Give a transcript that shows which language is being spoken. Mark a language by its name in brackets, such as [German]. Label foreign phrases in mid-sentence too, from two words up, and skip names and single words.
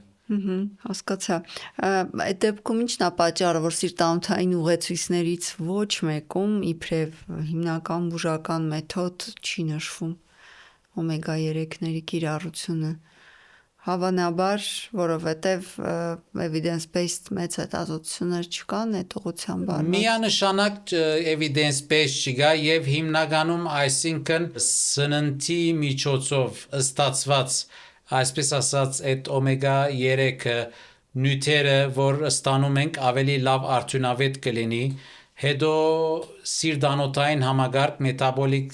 [Armenian] Հասկացա։ Այդ դեպքում ի՞նչն է պատճառը, որ սիրտանոթային ուղեցույցներից ոչ մեկում իբրև հիմնական բուժական մեթոդ չի նշվում օմեգա 3-ների կիրառությունը։ Հավանաբար, որովհետև evidence-based մեծ հետազոտություններ չկան այդ ուղղությամբ արված։ Միանշանակ evidence-based չկա եւ հիմնականում այսինքն սննդի միջոցով ստացված այսպես ասած այդ օմեգա 3-ը նյութերը, որ ստանում ենք ավելի լավ արդյունավետ կլինի, հետո սիրտանոթային համակարգ, մետաբոլիկ